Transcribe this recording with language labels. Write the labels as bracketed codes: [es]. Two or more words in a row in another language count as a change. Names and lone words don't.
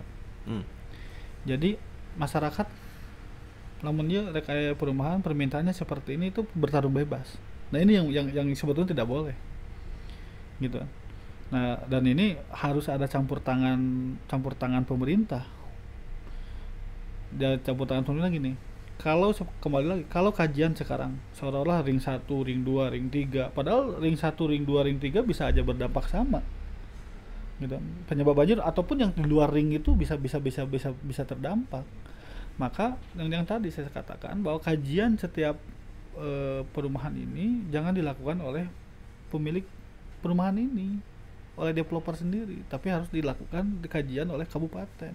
[id] Jadi masyarakat, namun dia kayak perumahan permintaannya seperti ini itu bertarung bebas. Nah ini yang sebetulnya tidak boleh, gitu. Nah, dan ini harus ada campur tangan pemerintah. Dan campur tangan pemerintah gini. Kalau kembali lagi, kalau kajian sekarang seolah-olah ring 1, ring 2, ring 3, padahal ring 1, ring 2, ring 3 bisa aja berdampak sama. Gitu. Penyebab banjir ataupun yang di luar ring itu bisa terdampak. Maka yang tadi saya katakan bahwa kajian setiap perumahan ini jangan dilakukan oleh pemilik perumahan ini, oleh developer sendiri, tapi harus dilakukan kajian oleh kabupaten.